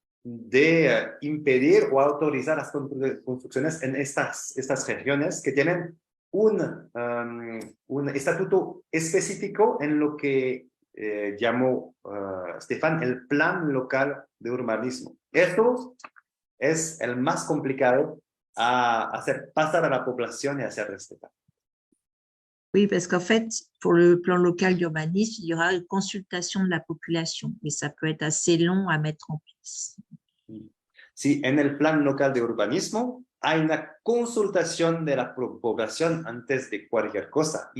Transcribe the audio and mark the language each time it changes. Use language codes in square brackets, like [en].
[es] de impedir o autorizar las construcciones en estas regiones que tienen un estatuto específico en lo que llamó Stefan el plan local de urbanismo. Esto es el más complicado a hacer pasar a la población y hacer respetar. [fr] Oui, parce qu'en fait, pour le plan local d'urbanisme, il y aura une consultation de la population, mais ça peut être assez long à mettre en place. [es] Sí, en el plan local de urbanismo hay una consultación de la población antes de cualquier cosa.